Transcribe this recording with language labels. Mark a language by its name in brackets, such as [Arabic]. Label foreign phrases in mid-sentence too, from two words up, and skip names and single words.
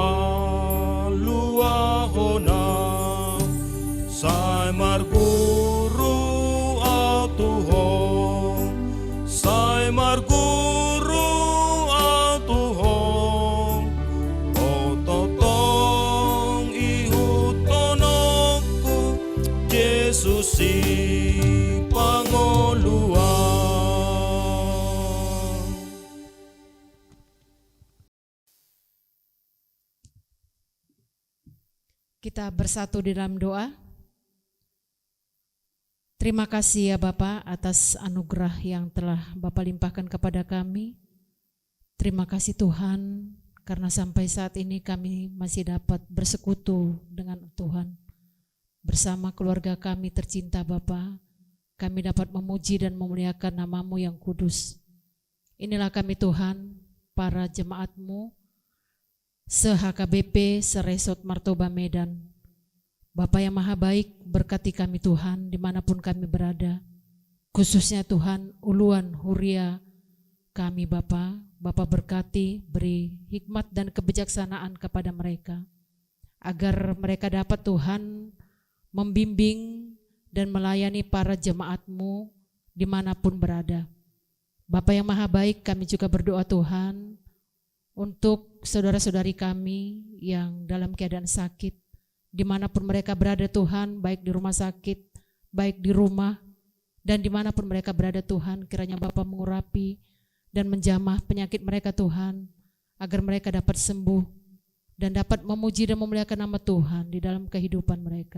[Batak Toba] balua hona sai marguru atuho sai marguru atuho ototong ihutonoku Yesus si pangoluang. [Indonesian] Kita bersatu di dalam doa. Terima kasih ya Bapa atas anugerah yang telah Bapa limpahkan kepada kami. Terima kasih Tuhan karena sampai saat ini kami masih dapat bersekutu dengan Tuhan. Bersama keluarga kami tercinta Bapa, kami dapat memuji dan memuliakan nama-Mu yang kudus. Inilah kami Tuhan, para jemaat-Mu, se-HKBP, se-Resort Martoba Medan. Bapa yang maha baik, berkati kami Tuhan dimanapun kami berada. Khususnya Tuhan, [Batak Toba] uluan huria [Indonesian] kami Bapa. Bapa berkati, beri hikmat dan kebijaksanaan kepada mereka. Agar mereka dapat Tuhan membimbing dan melayani para jemaat-Mu dimanapun berada. Bapa yang maha baik, kami juga berdoa Tuhan untuk saudara-saudari kami yang dalam keadaan sakit, dimanapun mereka berada Tuhan, baik di rumah sakit, baik di rumah, dan dimanapun mereka berada Tuhan, kiranya Bapa mengurapi dan menjamah penyakit mereka Tuhan, agar mereka dapat sembuh dan dapat memuji dan memuliakan nama Tuhan di dalam kehidupan mereka.